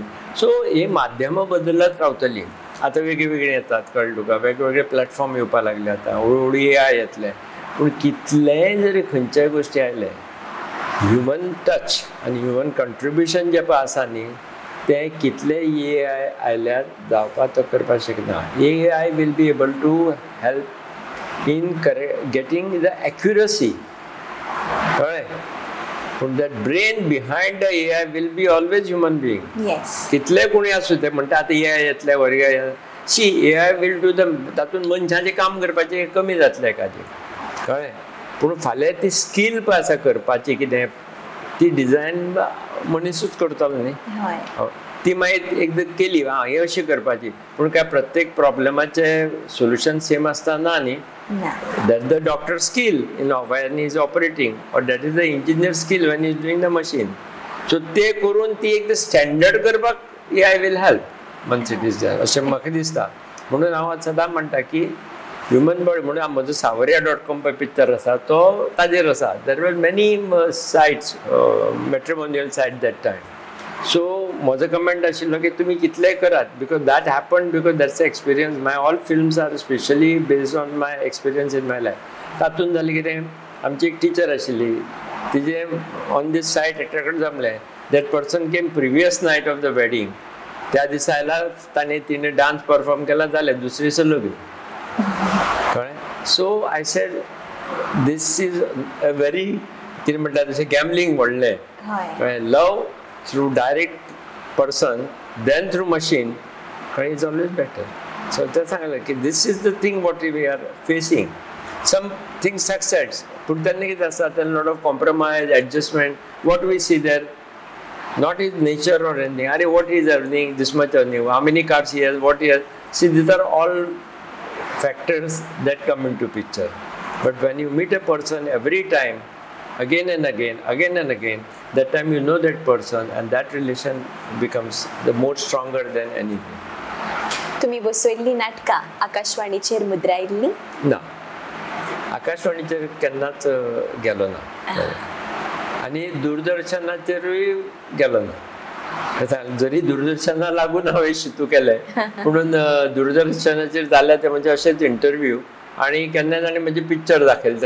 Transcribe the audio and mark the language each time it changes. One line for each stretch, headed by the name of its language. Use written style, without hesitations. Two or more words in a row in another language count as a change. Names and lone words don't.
Konkani: सो ही माध्यमां बदलत रावतलीं. आतां वेगळी वेगळी येतात, कळ्ळें तुका, वेगवेगळे प्लॅटफॉर्म येवपाक लागले. आतां हळू AI येतले. पूण कितलेय जरी खंयच्याय गोश्टी आयले,
English: human touch
Konkani: आनी
English: human contribution
Konkani: जें पळय आसा न्ही तें कितले AI आयल्यार जावपाक तो करपाक शकना.
English: AI will be able to help in getting the accuracy, कळ्ळें. पूण that brain behind the AI will be always human being.
Konkani: कितले कोणी आसूं ते म्हणटा आतां AI येतले वर्ग.
English: see AI will do the
Konkani: तातूंत मनशाचें काम करपाचें कमी जातलें एकाचें, कळ्ळें. पूण फाल्यां ती स्कील पळय आसा करपाची कितें ती डिझायन मनीसूच करतलो न्ही. ती मागीर एकदां केली हें अशी करपाची. पूण काय प्रत्येक प्रॉब्लेमाचें
English: solution same
Konkani: आसता ना न्ही.
English: That's the doctor's skill, when he is operating, or that is the engineer's skill when he is doing the machine.
Konkani: So ते करून ती एक स्टँडर्ड करपाक
English: AI will help once it is there
Konkani: अशें म्हाका दिसता. म्हणून हांव सदां म्हणटा की
English: human body
Konkani: म्हणून म्हजो savarya.com पळय पिक्चर आसा तो ताजेर आसा.
English: there were many sites, matrimonial site that time.
Konkani: सो म्हजो कमेंट आशिल्लो की तुमी कितलेय करात,
English: because that happen, because that's experience. my all films are specially based on my experience in my life.
Konkani: तातूंत जालें कितें, आमची एक टिचर आशिल्ली, तिजें
English: on this site
Konkani: एकट्या कडेन जमलें.
English: that person came previous night of the wedding.
Konkani: त्या दिसा आयला तिणें
English: dance perform
Konkani: केला, जालें दुसरे दिसा लग्न, कळ्ळें.
English: so I said this is a very
Konkani: कितें म्हणटा तशें
English: गॅमलींग व्हडलें. लव through direct person then through machine is always better. So that's like this is the thing what we are facing. Some things success, but then there's a lot of compromise, adjustment. What we see there, not his nature or anything. Are what he is earning, this much earning, how many cars he has, what he has. See, these are all factors that come into picture. But when you meet a person every time, again and again, that time you know that person and that relation becomes the more stronger than anything.
Konkani: तुम्ही बसयल्ली नाटकां आकाशवाणीचेर मुद्रायल्ली ना. आकाशवाणीचेर केन्नाच गेलो ना आनी दूरदर्शनाचेरूय गेलो ना. जरी दूरदर्शना लागून हांवें शितू केलें, पूण दूरदर्शनाचेर जाल्या ते म्हणजे अशेच इंटरव्यू आणि केन्ना ताणें म्हणजे पिक्चर दाखयलें.